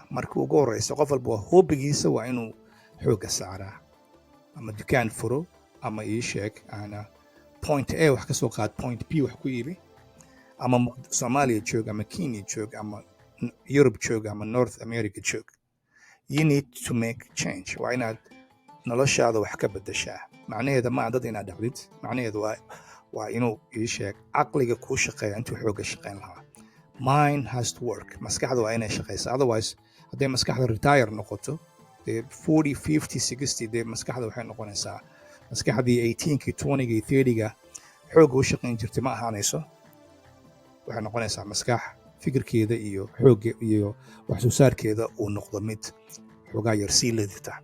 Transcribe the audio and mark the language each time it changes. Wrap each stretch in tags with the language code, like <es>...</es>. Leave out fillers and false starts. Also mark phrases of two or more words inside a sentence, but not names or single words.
<so>Marka ugu horeysa qof walba hobbigiisa waa inuu xoogga saaraa, ama dukaan furo ama ii sheeg point A wax ka soo qaad, point B wax ku iibi, ama Soomaaliya joog ama Kenya joog ama Europe joog ama North America joog.</so> <en>You need to make change.</en> <so>Waa inaad noloshaada wax ka bedeshaa. Macnaheeda ma dad inaad dhacdid, macnaheedu waa inuu ii sheeg caqliga kuu shaqeeya intuu xoogga shaqeyn lahaa.</so> <en>Mind has to work.</en> <so>Maskaxda waa inay shaqeysaa. Otherwise hadday maskaxda retire noqoto, dee 40, 50, 60, dee maskaxda waxay noqonaysaa maskaxdii 18-kii, 20-gii, 30-ga xoogga u shaqeyn jirtay ma ahaanayso. Waxay noqonaysaa maskax fikirkeeda iyo xoogga iyo wax soo saarkeeda uu noqdo mid xoogaa yar sii lidita.</so>